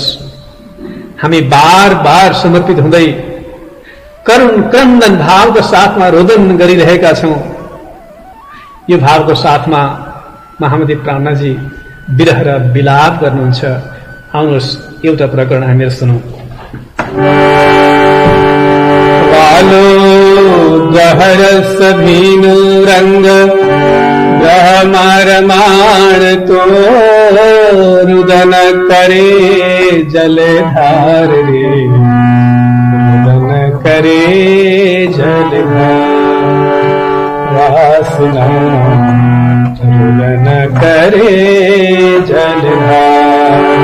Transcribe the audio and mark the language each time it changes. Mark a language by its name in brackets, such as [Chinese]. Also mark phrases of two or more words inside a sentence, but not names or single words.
[Nepali] हामी बार बार समर्पित हुँदै करुण क्रन्दन भावको साथमा रोदन गरिरहेका छौं। यो भावको साथमा महामती प्राणनाथजी विरह र विलाप गर्नुहुन्छ। आउनुहोस् एउटा प्रकरण हामीहरू सुनौं। [Hindi] वालो गहर सभीनु रंग ब्रह्मारमाण तो रुदन करे जलधार रे, रुदन करे जलधार, वासना रुदन करे जलधार।